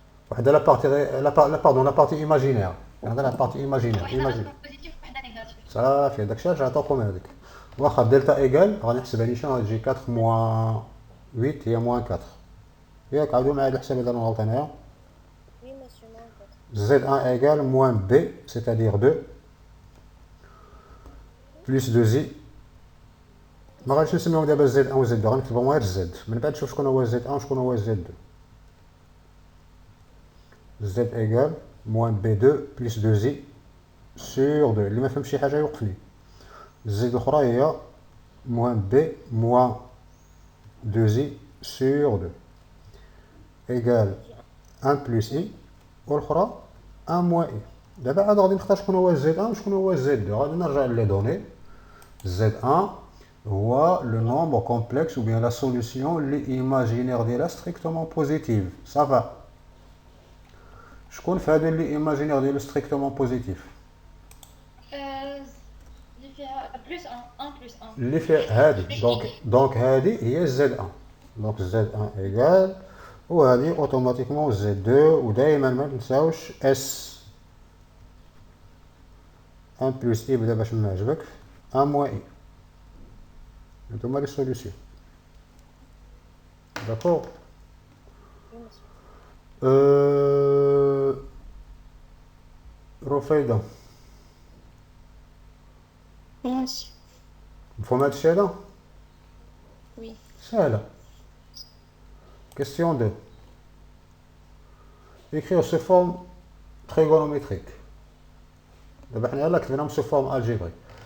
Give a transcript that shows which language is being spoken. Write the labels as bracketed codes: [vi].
[ar] وحده لا بارتي باردون لا بارتي ايماجينير هذا لا بارتي ايماجينير وحده غتكون بوزيتيف وحده نيجاتيف. صافي داكشي علاش عطاكم هذيك واخا دلتا ايكال غادي نحسبها نيشان غتجي 4 موان 8 هي موان 4 ياك عاودوا معايا الحساب اذا انا غلطان هنا [fr] Oui, monsieur, moi, en fait. Z1 égale moins B, c'est-à-dire 2, plus 2i. [ar] ما غاديش نسميهم دابا Z1 و Z2 غنكتبهم غير Z من بعد نشوف شكون هو Z1 وشكون هو Z2. [fr] Z égale moins B2 plus 2i sur 2 [ar] اللي ما فهمش شي حاجة يوقفني. [fr] Z [ar] الأخرى هي [fr] moins B moins 2i sur 2 égale 1 plus i والأخرى 1 moins i. [ar] دابا عاد غادي نختار شكون هو Z1 وشكون هو Z2 غادي نرجع لي دوني. [fr] Z1 هو le nombre complexe ou bien la solution اللي imaginaire [ar] ديالها [fr] strictement positive صافا. [ar] شكون في هذا اللي imaginaire ديالو [fr] strictement positive [ar] اللي فيها بلس 1 بلس 1. اللي فيها هذه دونك هذه هي Z1 دونك Z1 ايكال وهذه اوتوماتيكمون Z2 ودائما ما تنساوش S 1 بلس i بدا باش ما عجبك [fr] 1 moins i. [ar] هانتوما لي سوليسيون داكور. [fr] Oui, monsieur. [ar] رفيدة ماشي. مفهوم هادشي هذا؟ [fr] وي. [ar] سهلة. [fr] Question 2. Écrire sous forme trigonométrique. [ar] دابا حنا يلاه كتبناهم [fr] sous forme algébrique.